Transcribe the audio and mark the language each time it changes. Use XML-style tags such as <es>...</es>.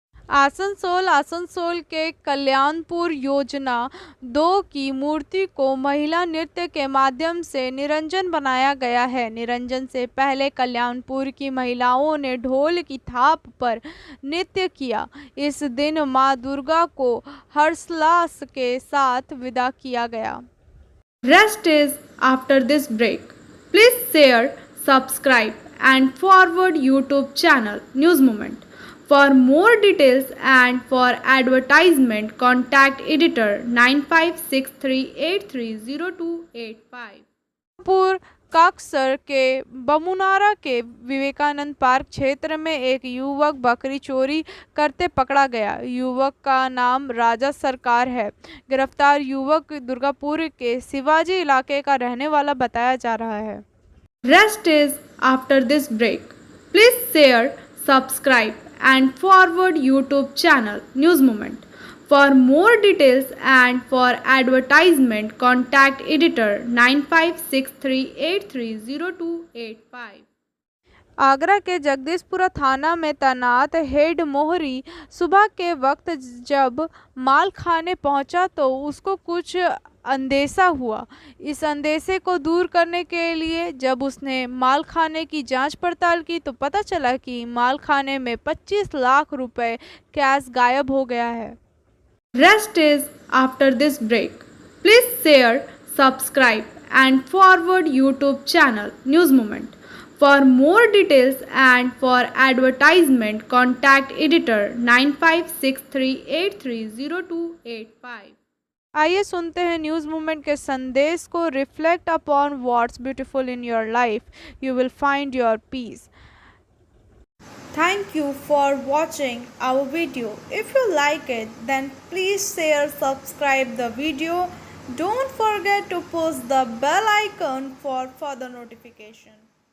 <hi>आसनसोल के कल्याणपुर योजना 2 की मूर्ति को महिला नृत्य के माध्यम से निरंजन बनाया गया है। निरंजन से पहले कल्याणपुर की महिलाओं ने ढोल की थाप पर नृत्य किया। इस दिन मां दुर्गा को हर्षोल्लास के साथ विदा किया गया।</hi> <en>Rest is after this break. Please share, subscribe and forward YouTube channel News Moment. For more details and for advertisement, contact editor 9563830285.</en> <hi>Kaksar के बमुनारा के विवेकानंद पार्क क्षेत्र में एक युवक बकरी चोरी करते पकड़ा गया। युवक का नाम राजा सरकार है। गिरफ्तार युवक दुर्गापुर के शिवाजी इलाके का रहने वाला बताया जा रहा है।</hi> <en>Rest is after this break. Please share, subscribe and forward YouTube channel News Moment. For more details and for advertisement, contact editor 9563830285.</en> <hi>Agra के जगदीशपुरा थाना में तैनात हेड मोहरी सुबह के वक्त जब माल खाने पहुंचा तो उसको कुछ अंदेशा हुआ। इस अंदेशे को दूर करने के लिए जब उसने माल खाने की जांच पड़ताल की तो पता चला कि माल खाने में 25 लाख रुपए कैश गायब हो गया है।</hi> <en>Rest is after this break. Please share, subscribe and forward YouTube channel News Moment. For more details and for advertisement, contact editor 9563830285.</en> <hi>आइए सुनते हैं न्यूज़ मूवमेंट के संदेश को।</hi> <en>Reflect upon what's beautiful in your life, you will find your peace. Thank you for watching our video. If you like it, then please share, subscribe the video. Don't forget to push the bell icon for further notification.</en>